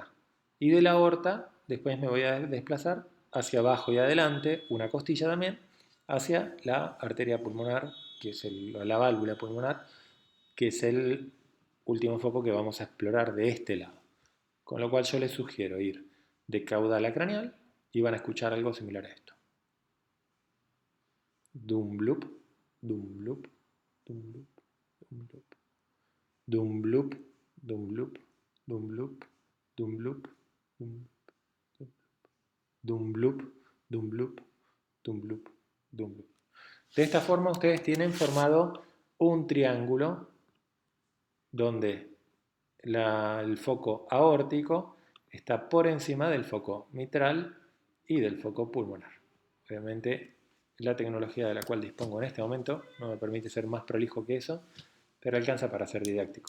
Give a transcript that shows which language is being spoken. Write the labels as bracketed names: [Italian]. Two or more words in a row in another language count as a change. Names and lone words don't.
[Spanish] Y de la aorta después me voy a desplazar hacia abajo y adelante, una costilla también, hacia la arteria pulmonar, que es la válvula pulmonar, que es el último foco que vamos a explorar de este lado. Con lo cual yo les sugiero ir de caudal a craneal y van a escuchar algo similar a esto. Dum bloop, dum bloop, dum bloop, dum bloop. Dum bloop, dum bloop, dum bloop, dum bloop, dum bloop, dum bloop, dum bloop, dum bloop. De esta forma ustedes tienen formado un triángulo donde el foco aórtico está por encima del foco mitral y del foco pulmonar. Obviamente la tecnología de la cual dispongo en este momento no me permite ser más prolijo que eso, pero alcanza para ser didáctico.